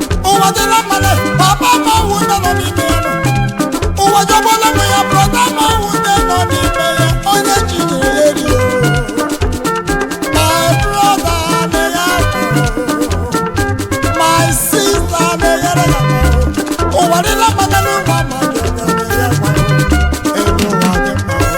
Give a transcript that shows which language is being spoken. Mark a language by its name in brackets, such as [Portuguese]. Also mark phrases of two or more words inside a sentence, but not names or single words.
[Igbo] Ụwa dịla mma na, papa, ma ọ wụ nne nọ n'ime ya nọ. Ụwa jọgbọla onwe ya, brọda, ma ọ wụ nne nọ n'ime ya. Onye chi nyere ya elu. [English] My brother, may I go? My sister, may I go? [Igbo] Ụwa niile amatala ụwa mmadụ, onye [English] may I go? [Igbo] Elu ụwa dị mma.